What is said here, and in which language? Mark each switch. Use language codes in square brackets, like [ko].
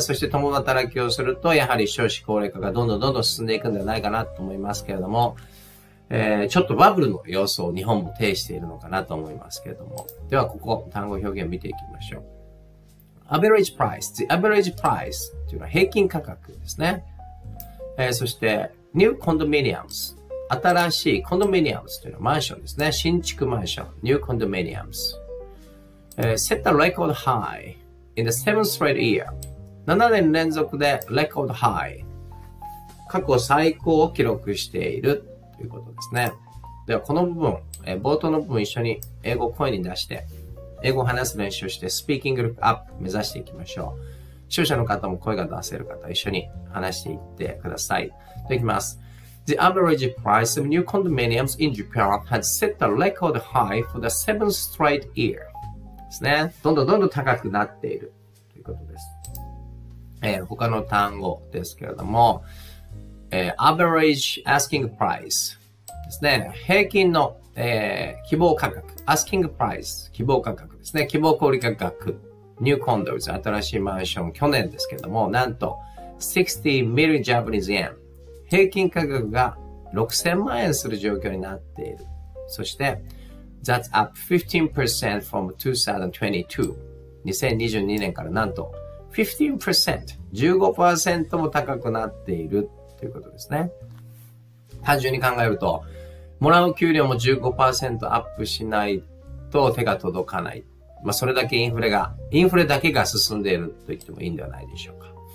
[ja] そして共働きをすると、やはり少子高齢化がどんどん進んでいくんではないかなと思いますけれども、ちょっとバブルの要素を日本も呈しているのかなと思いますけれども。では、ここ、単語表現見ていきましょう。 [en] average price。the average price [ja] というのは平均価格ですね。そして、 [en] new condominiums。 [ja] 新しいコンドミニアムスというのはマンションですね。新築マンション。 [en] new condominiums。 set a record high in the 7th straight year。 [ja] 7年連続で [en] record high。 [ja] 過去最高を記録しているということですね。では、この部分、冒頭の部分一緒に英語を声に出して、英語を話す練習して、スピーキング力アップ目指していきましょう。視聴者の方も声が出せる方、一緒に話していってください。できます。 [en] The average price of new condominiums in Japan had set a record high for the 7th straight year. [ja] ですね。どんどん高くなっているということです。他の単語ですけれども、 [en] average asking price [ja] ですね。平均の、希望価格。 [en] asking price [ja] 希望価格ですね。希望小売価格。 [en] new condos [ja] 新しいマンション去年ですけれども、なんと [en] 60 million Japanese yen。 [ja] 平均価格が6000万円する状況になっている。そして、 [en] That's up 15% from 2022。 [ja] 2022年からなんと 15%、15% も高くなっているということですね。単純に考えると、もらう給料も 15% アップしないと手が届かない。それだけインフレだけが進んでいると言ってもいいんではないでしょうか。